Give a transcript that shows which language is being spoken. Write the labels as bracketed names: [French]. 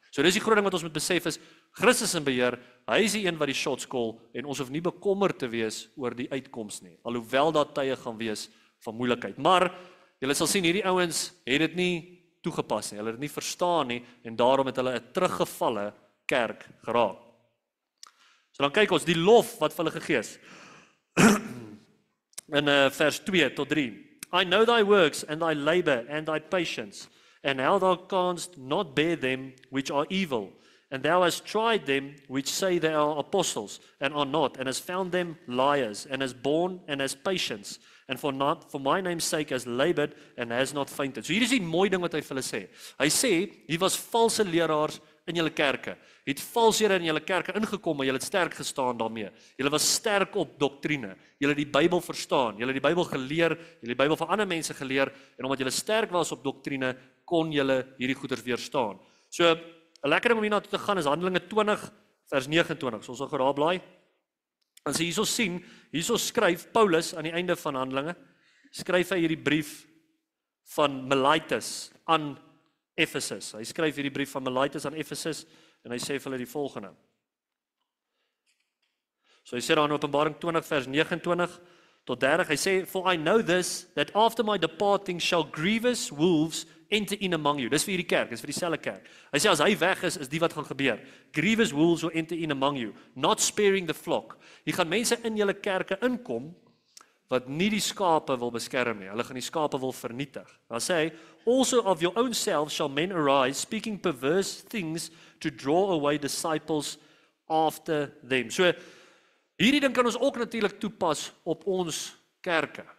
[Afrikaans] So dis die groot ding wat ons moet besef is, Christus in beheer, hy is die een wat die shots call, en ons hoef nie bekommerd te wees oor die uitkoms nie, alhoewel daar tye gaan wees van moeilikheid. Maar, julle sal sien, hierdie ouens het dit nie toegepas nie, hulle het dit nie verstaan nie, en daarom het hulle 'n teruggevalle kerk geraak. So dan kyk ons, die lof wat vir hulle gegee is. In vers 2 tot 3. [English] I know thy works, and thy labor, and thy patience, and how thou canst not bear them which are evil, and thou hast tried them which say they are apostles, and are not, and hast found them liars, and hast borne, and hast patience, and for my name's sake has labored, and has not fainted. [Afrikaans] So hier is die mooi ding wat hy vir hulle sê. Hy sê, hier was valse leraars in julle kerke? Het valshede in julle kerke ingekom, maar julle het sterk gestaan daarmee. Julle was sterk op doktrine. Julle het die Bybel verstaan. Julle het die Bybel geleer, julle het die Bybel van ander mense geleer en omdat julle sterk was op doktrine, kon julle hierdie goeders weerstaan. So 'n lekker ding om hierna toe te gaan is Handelinge 20 vers 29. So ons sal gou daar blaai. As jy hierso sien, hierso skryf Paulus aan die einde van Handelinge, skryf hy hierdie brief van Miletus aan Efesus. Hy skryf hierdie brief van Miletus aan Efesus en hy sê vir hulle die volgende. So hy sê daar in Openbaring 20 vers 29 tot 30, hy sê, [English] "For I know this, that after my departing shall grievous wolves enter in among you." [Afrikaans] Dis vir hierdie kerk, dis vir dieselfde kerk. Hy sê as hy weg is die wat gaan gebeur. [English] Grievous wolves will enter in among you, not sparing the flock. [Afrikaans] Hier gaan mense in julle kerke inkom wat nie die skape wil beskerm nie. Hulle gaan die skape wil vernietig. Dan sê hy, [English] "Also of your own selves shall men arise, speaking perverse things to draw away disciples after them." [Afrikaans] So hierdie ding kan ons ook natuurlik toepas op ons kerke.